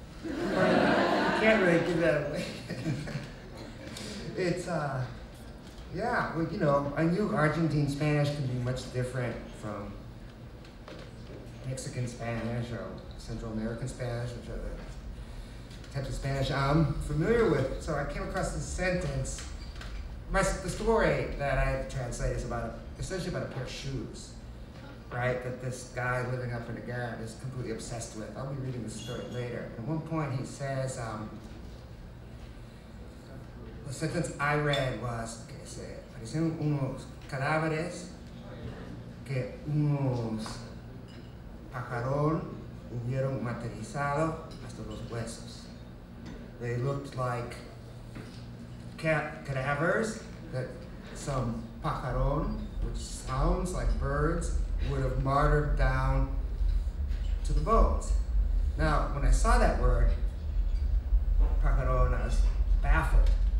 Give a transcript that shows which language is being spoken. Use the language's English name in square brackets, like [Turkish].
[English] You can't really give that away. It's, yeah, well, you know, I knew Argentine Spanish can be much different from Mexican Spanish or Central American Spanish, which are the types of Spanish I'm familiar with. So I came across this sentence. The story that I translate is essentially about a pair of shoes, right? That this guy living up in the garret is completely obsessed with. I'll be reading this story later. At one point he says, the sentence I read was [Spanish] que se parecían unos cadáveres que unos pajarón hubieron materializado hasta los huesos. [English] They looked like cadavers that some pajarón, which sounds like birds, would have martyred down to the bones. Now, when I saw that word, pajarón, I was baffled.